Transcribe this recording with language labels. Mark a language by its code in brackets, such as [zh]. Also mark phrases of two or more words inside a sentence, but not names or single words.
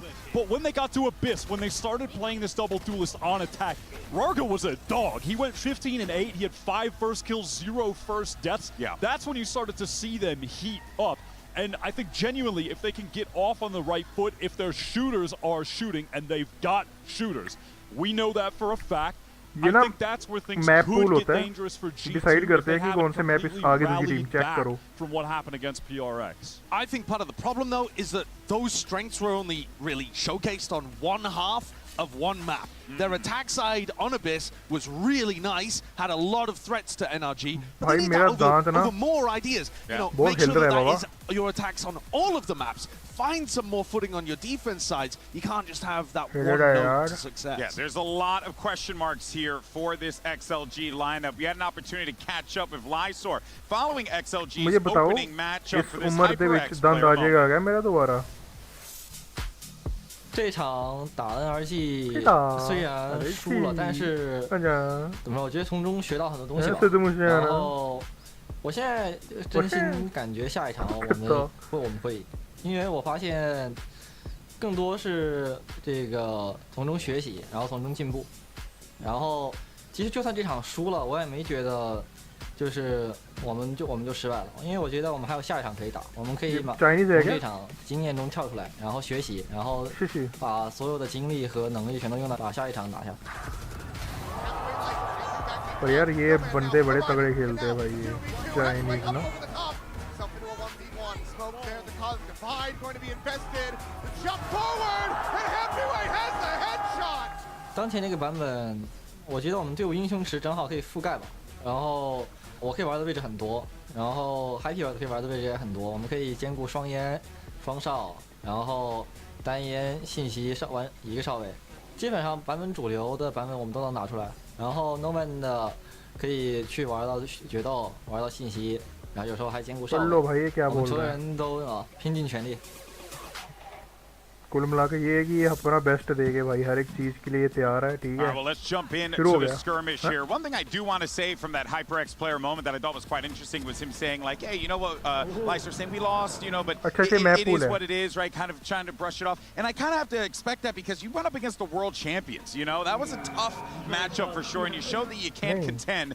[en] But when they got to Abyss, when they started playing this double duelist on attack, Rarga was a dog. He went 15-8. He had 5 first kills, 0 first deaths. Yeah. That's when you started to see them heat up. And I think genuinely, if they can get off on the right foot, if their shooters are shooting, and they've got shooters, we know that for a fact. [hi] ये ना [en] map pool [hi] होता है, डिसाइड करते हैं कि कौन से मैप आगे दूसरी टीम चेक करो. [en] From what happened against PRX. I think part of the problem though is that those strengths were only really showcased on one half of one map. Their attack side on Abyss was really nice, had a lot of threats to NRG, but they need to over more ideas. You know, make sure that is your attacks on all of the maps. Find some more footing on your defense sides. You can't just have that one note to success. Yeah, there's a lot of question marks here for this XLG lineup. We had an opportunity to catch up with Lysor following XLG's opening matchup for this HyperX player moment. [zh] 这场打 NRG 虽然输了，但是怎么说？我觉得从中学到很多东西吧。然后我现在真心感觉下一场我们会赢，因为我发现更多是这个从中学习，然后从中进步。然后其实就算这场输了，我也没觉得就是我们就失败了，因为我觉得我们还有下一场可以打，我们可以从这场经验中跳出来，然后学习，然后把所有的精力和能力全都用到把下一场打下。 [hi] पर यार ये बंदे बड़े तगड़े खेलते हैं भाई ये चाइनीज ना. [zh] 当前这个版本，我觉得我们队伍英雄池正好可以覆盖吧，然后。我可以玩的位置很多，然后 Happy 可以玩的位置也很多，我们可以兼顾双烟、双哨，然后单烟、信息玩一个哨位，基本上版本主流的版本我们都能拿出来。然后 Noman 的可以去玩到决斗，玩到信息，然后有时候还兼顾哨位。我们所有人都拼尽全力。 [hi] कुल मिला के ये है कि ये अपना बेस्ट देंगे भाई हर एक चीज के लिए तैयार है ठीक है. [en] Well, let's jump in to the skirmish here. One thing I do want to say from that HyperX player moment that I thought was quite interesting was him saying like, hey, you know what, Lysor saying we lost, you know, but it is what it is, right? Kind of trying to brush it off. And I kind of have to expect that because you went up against the world champions, you know? That was a tough matchup for sure, and you showed that you can contend.